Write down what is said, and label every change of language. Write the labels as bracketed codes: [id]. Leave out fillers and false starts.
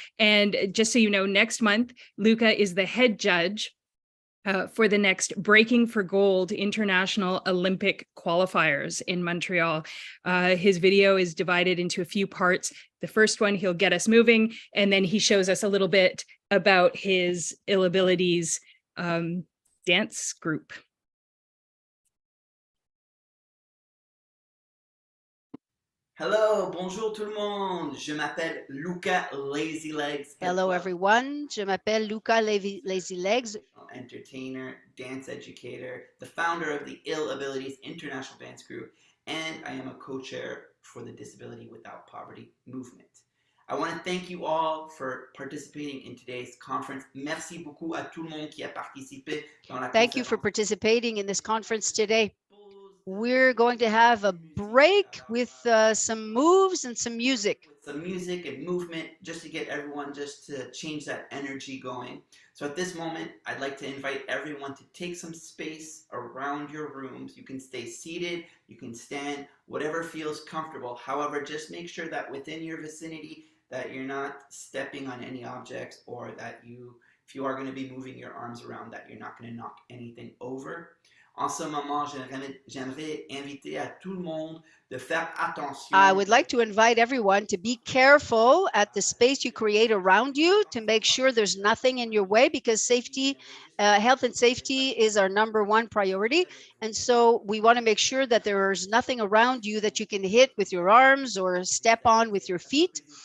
[en] And just so you know, next month, Luca is the head judge for the next Breaking for Gold International Olympic qualifiers in Montreal. His video is divided into a few parts. The first one, he'll get us moving, and then he shows us a little bit about his Ill Abilities dance group. Hello, [fr] bonjour tout le monde. Je m'appelle Luca Lazy Legs. [en] Hello everyone, [fr] je m'appelle Luca Lazy Legs. [en] Entertainer, dance educator, the founder of the Ill Abilities International Dance Group, and I am a co-chair for the Disability Without Poverty movement. I want to thank you all for participating in today's conference. [fr] Merci beaucoup à tout le monde qui a participé dans la [en] Thank you for participating in this conference today. We're going to have a break with some moves and some music. Some music and movement just to get everyone just to change that energy going. So at this moment, I'd like to invite everyone to take some space around your rooms. You can stay seated, you can stand, whatever feels comfortable. However, just make sure that within your vicinity that you're not stepping on any objects, or that if you are going to be moving your arms around, that you're not going to knock anything over. [fr] En ce moment, j'aimerais inviter à tout le monde de faire attention. [en] I would like to invite everyone to be careful at the space you create around you to make sure there's nothing in your way, because safety, health and safety is our #1 priority. And so we want to make sure that there's nothing around you that you can hit with your arms or step on with your feet.